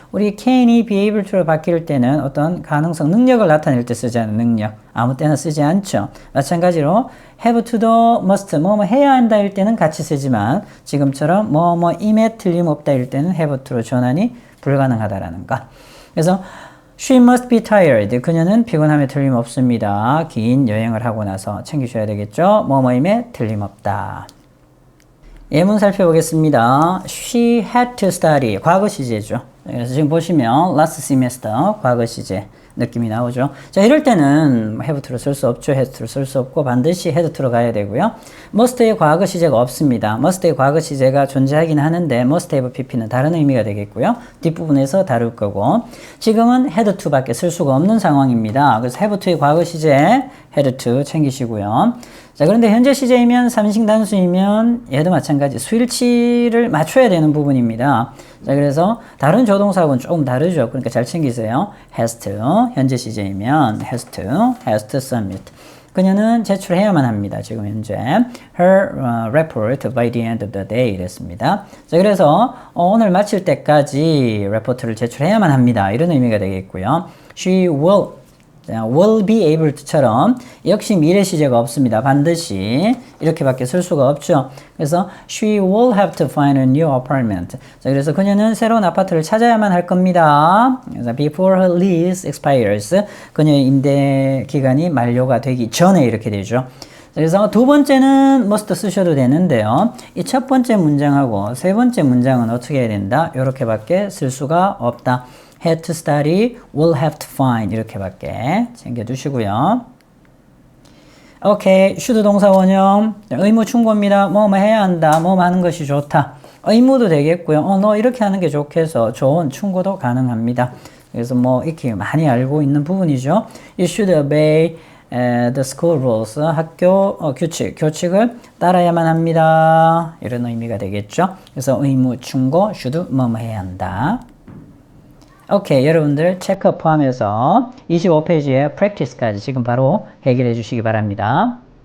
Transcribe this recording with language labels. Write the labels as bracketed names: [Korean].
[Korean] 우리 can이 be able to로 바뀔 때는 어떤 가능성, 능력을 나타낼 때 쓰잖아요. 능력. 아무 때나 쓰지 않죠. 마찬가지로 have to도 must, 뭐뭐 해야 한다 일 때는 같이 쓰지만 지금처럼 뭐뭐임에 틀림없다 일 때는 have to로 전환이 불가능하다라는 거. 그래서 [English] She must be tired. [Korean] 그녀는 피곤함에 틀림없습니다. 긴 여행을 하고 나서 챙기셔야 되겠죠. 뭐뭐임에 틀림없다. 예문 살펴보겠습니다. [English] She had to study. [Korean] 과거 시제죠. 그래서 지금 보시면 [English] last semester [Korean] 과거 시제 느낌이 나오죠. 자, 이럴 때는 have to를 쓸 수 없죠. had to를 쓸 수 없고 반드시 had to로 가야 되고요. must의 과거 시제가 없습니다. must의 과거 시제가 존재하긴 하는데 must have pp는 다른 의미가 되겠고요. 뒷부분에서 다룰 거고 지금은 had to 밖에 쓸 수가 없는 상황입니다. 그래서 have to의 과거 시제 had to 챙기시고요. 자, 그런데 현재 시제이면 삼식 단수이면 얘도 마찬가지 수일치를 맞춰야 되는 부분입니다. 자, 그래서 다른 조동사하고는 조금 다르죠. 그러니까 잘 챙기세요. has to, 현재 시제이면 [English] has to submit. [Korean] 그녀는 제출해야만 합니다. 지금 현재 [English] her report by the end of the day [Korean] 이랬습니다. 자, 그래서 오늘 마칠 때까지 레포트를 제출해야만 합니다. 이런 의미가 되겠고요. [English] She will be able to처럼 [Korean] 역시 미래 시제가 없습니다. 반드시 이렇게밖에 쓸 수가 없죠. 그래서 [English] she will have to find a new apartment. [Korean] 자, 그래서 그녀는 새로운 아파트를 찾아야만 할 겁니다. [English] 그래서 before her lease expires. [Korean] 그녀의 임대 기간이 만료가 되기 전에 이렇게 되죠. 그래서 두 번째는 must 쓰셔도 되는데요. 이 첫 번째 문장하고 세 번째 문장은 어떻게 해야 된다? 이렇게밖에 쓸 수가 없다. [English] had to study, will have to find [Korean] 이렇게밖에 챙겨두시고요. 오케이, should 동사 원형 의무 충고입니다. 뭐 해야 한다, 뭐 하는 것이 좋다. 의무도 되겠고요. 너 이렇게 하는 게 좋겠어. 좋은 충고도 가능합니다. 그래서 뭐 이렇게 많이 알고 있는 부분이죠. [English] You should obey the school rules. [Korean] 학교 규칙을 따라야만 합니다. 이런 의미가 되겠죠. 그래서 의무 충고, should 뭐 해야 한다. 오케이, 여러분들 체크 포함해서 25페이지의 practice까지 지금 바로 해결해 주시기 바랍니다.